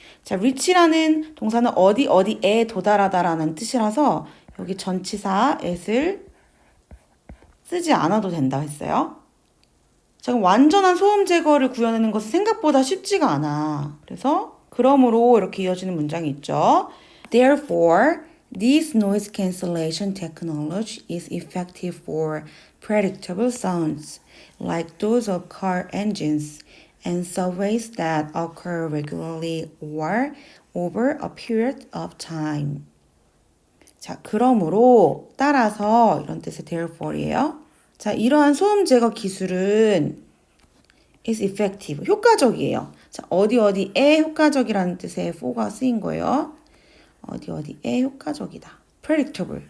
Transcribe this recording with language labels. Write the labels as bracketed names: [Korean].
[Korean] 자, reach라는 동사는 어디에 도달하다라는 뜻이라서 여기 전치사 at을 쓰지 않아도 된다 했어요. 자, 그럼 완전한 소음 제거를 구현하는 것은 생각보다 쉽지가 않아. 그래서 그러므로 이렇게 이어지는 문장이 있죠. [English] Therefore, this noise cancellation technology is effective for predictable sounds like those of car engines and subways that occur regularly or over a period of time. [Korean] 자, 그러므로 따라서 이런 뜻의 therefore이에요. 자, 이러한 소음 제거 기술은 [English] is effective, [Korean] 효과적이에요. 자, 어디에 효과적이라는 뜻의 for가 쓰인 거예요. 어디에 효과적이다. predictable.